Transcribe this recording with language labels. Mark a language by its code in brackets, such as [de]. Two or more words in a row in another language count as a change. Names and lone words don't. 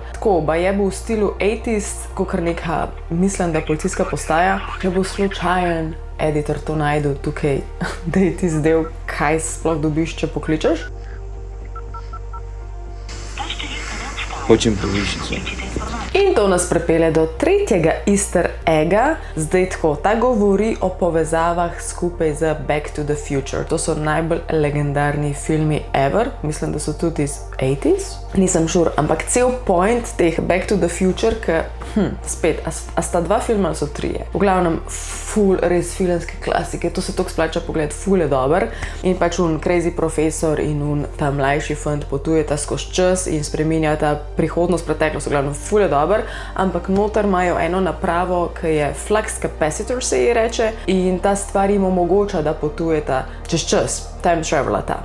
[sl] Tako, baje bo v stilu 80s, kakor neka, mislim, da policijska postaja, če bo slučajen editor to najdu tukaj, da je tisti del, kaj sploh dobiš, če pokličeš. Hočem povišico. In to nas pripelje do tretjega [en] easter egga. [sl] Zdaj tako, ta govori o povezavah skupaj z Back to the Future. To so najbolj legendarni filmi ever. Mislim, da so tudi iz 80s. Nisem sure, ampak cel point teh Back to the Future, spet, a sta 2 filma ali so 3? V glavnem, ful res filmske klasike. To se toliko splača pogled, ful je dober. In pač crazy profesor in ta mlajši fant potujeta skozi čas in spreminjata prihodnost, preteklost, v glavnem, ful je dober, ampak noter imajo eno napravo, ki je [en] flux capacitor, [sl] se ji reče, in ta stvar jim omogoča, da potujeta čez čas, [en] time travelata.